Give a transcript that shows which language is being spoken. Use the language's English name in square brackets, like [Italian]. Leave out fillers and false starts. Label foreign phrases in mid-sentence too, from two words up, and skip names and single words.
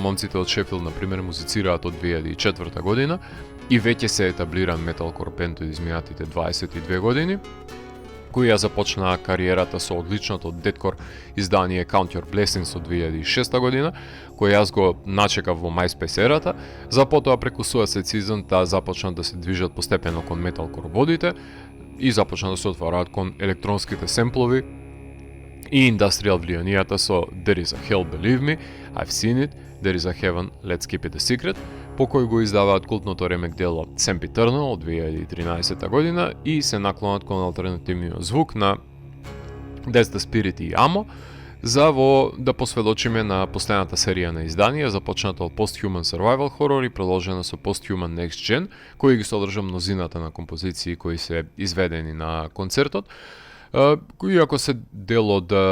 [Macedonian] момците од Шефилд, например, музицираат од 2004 година и веќе се етаблиран металкор бенд од изминатите 22 години, кои ја започнаа кариерата со одличното деткор издание Count Your Blessings од 2006 година, кој јас го начекав во MySpace ерата, за потоа преку Suicide Season таа започна да се движат постепено кон металкор водите и започна да се отвараат кон електронските семплови и индастријал влијанијата со There Is A Hell, Believe Me, I've Seen It, There Is A Heaven, Let's Keep It A Secret, по кој го издаваат култното ремек дело Sempiternal од 2013 година и се наклонат кон алтернативниот звук на That's the Spirit и Amo, за во да посведочиме на последната серија на изданија, започната од Post-Human Survival Horror и продолжена со Post-Human Next Gen, кој ги содржа мнозината на композиции кои се изведени на концертот, кои ако се дел од